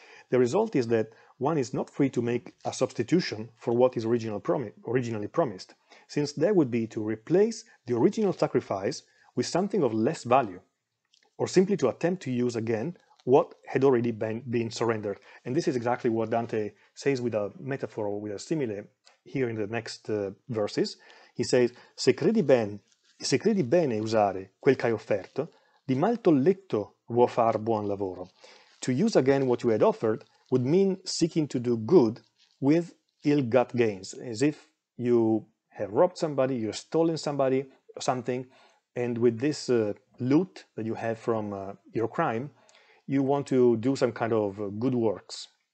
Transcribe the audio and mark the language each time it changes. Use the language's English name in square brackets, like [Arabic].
[English] The result is that one is not free to make a substitution for what is originally promised, since that would be to replace the original sacrifice with something of less value, or simply to attempt to use again what had already been surrendered. And this is exactly what Dante says with a metaphor, with a simile, here in the next verses. He says, [Italian] se credi bene usare quel che hai offerto, di mal tolletto vuoi far buon lavoro. [English] To use again what you had offered would mean seeking to do good with ill-got gains, as if you have robbed somebody, you've stolen something, and with this loot that you have from your crime, you want to do some kind of good works.